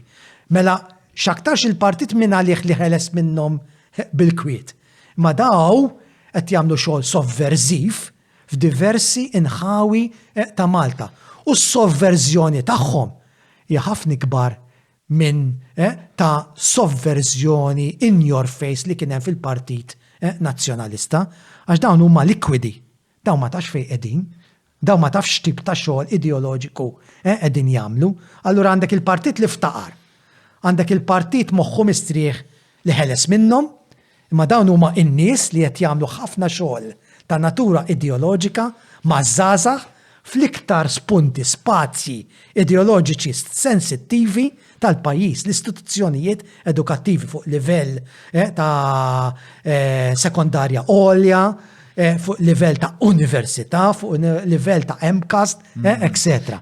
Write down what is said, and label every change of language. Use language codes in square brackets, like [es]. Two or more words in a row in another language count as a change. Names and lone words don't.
[mt] Mela x'aktarx il-partit minn għalih li ħeles minnhom bil-kwiet. Ma daw qed jagħmlu xogħol sovverżiv f'diversi inħawi ta' Malta. U s-sovverżjoni tagħhom hija ħafna kbar minn ta' sovverżjoni [en] in your face [mt] li kien hemm fil-Partit Nazzjonalista, għax dawn huma likwidi. Dawn ma tafx fejn qegħdin, dawn ma tafx tip ta' xogħol ideoloġiku qegħdin jagħmlu. Allura għandek il-partit li ftaqar. Għandek il-partit moħħu mistrieħ li ħeles minnhom, imma dawn huma n-nies li qed jagħmlu ħafna xogħol ta' natura ideoloġika ma' żgħażagħ fl-iktar spunti spazji ideoloġiċi sensittivi tal-pajjiż, l-istituzzjonijiet edukattivi fuq livell ta' sekondarja għolja, fuq livell ta' università, fuq livell ta' MCAST, etc.